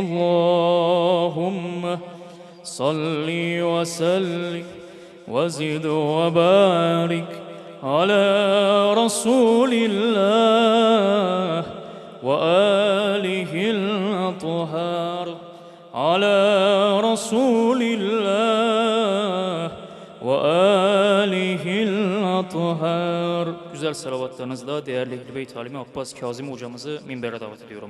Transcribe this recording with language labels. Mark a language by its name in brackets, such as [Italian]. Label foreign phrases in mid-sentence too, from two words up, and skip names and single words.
[Arabic] اللهم صل وسلم وزد وبارك على رسول الله وآله الأطهار على رسول الله وآله الأطهار. [Turkish] Güzel salavatlarınızla değerli Ehl-i Beyt Alimi Abbas Kazım hocamızı minbere davet ediyorum.